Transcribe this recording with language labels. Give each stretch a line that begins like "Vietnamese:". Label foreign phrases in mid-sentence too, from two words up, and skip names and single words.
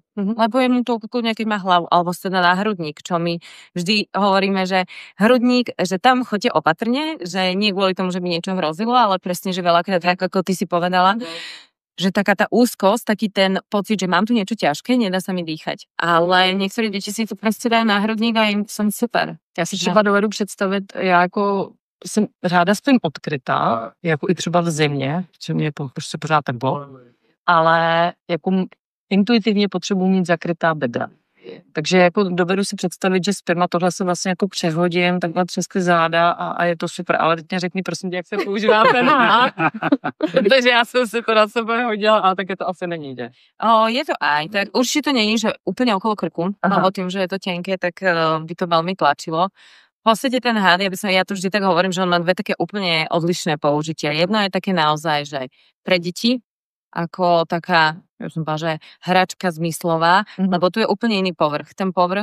Slovak: Lebo je mu to kľudne, keď má hlavu, alebo sa dá na hrudník, čo my vždy hovoríme, že hrudník, že tam choďte opatrne, že nie kvôli tomu, že by niečo hrozilo, ale presne, že veľakrát, ako ty si povedala, že taká tá úzkosť, taký ten pocit, že mám tu niečo ťažké, nedá sa mi dýchať. Ale niektorí deti si to proste dajú na hrudník a im som super.
Czech: Já si třeba dovedu představit, já jako jsem ráda spím odkrytá, jako i třeba v zimě, že mě to prostě pořád tak bylo, ale jako intuitivně potřebuji mít zakrytá bedra. Takže jako dovedu si představit, že spím a tohle se vlastně jako přehodím, takhle přes ty záda a je to super. Ale teď mě řekni, prosím tě, jak se používá ten hák. Takže já jsem si to na sebe hodila, ale tak je to asi není, že?
Slovak: Je to aj, tak určite to není, že úplne okolo krku, lebo tým, že je to tenké, tak by to veľmi tlačilo. V podstate ten hád, ja to vždy tak hovorím, že on má 2 také úplne odlišné použitia. Jedno je také naozaj, že pre deti, ako taká, ja som povedala, že hračka zmyslová, lebo tu je úplne iný povrch.